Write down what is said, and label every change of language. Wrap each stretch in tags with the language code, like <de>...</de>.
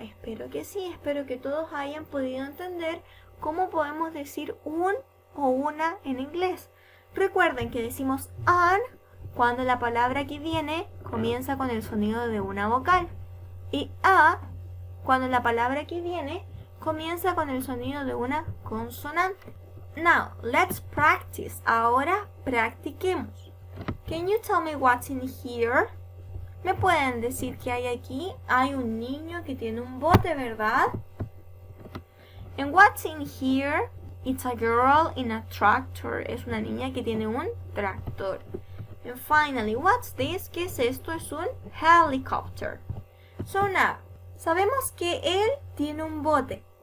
<es>Espero que sí, espero que todos hayan podido entender cómo podemos decir un o una en inglés. Recuerden que decimos an cuando la palabra que viene comienza con el sonido de una vocal y a cuando la palabra que viene comienza con el sonido de una consonante.</es> <en>Now, let's practice.</en> <es>Ahora practiquemos.</es> <en>Can you tell me what's in here?</en> <es>¿Me pueden decir qué hay aquí? Hay un niño que tiene un bote, ¿verdad?</es> <en>And what's in here? It's a girl in a tractor.</en> <es>Es una niña que tiene un tractor.</es> <en>And finally, what's this?</en> <es>¿Qué es esto? Es un helicopter.</es> <en>So now,</en> <es>sabemos que él tiene un bote.</es>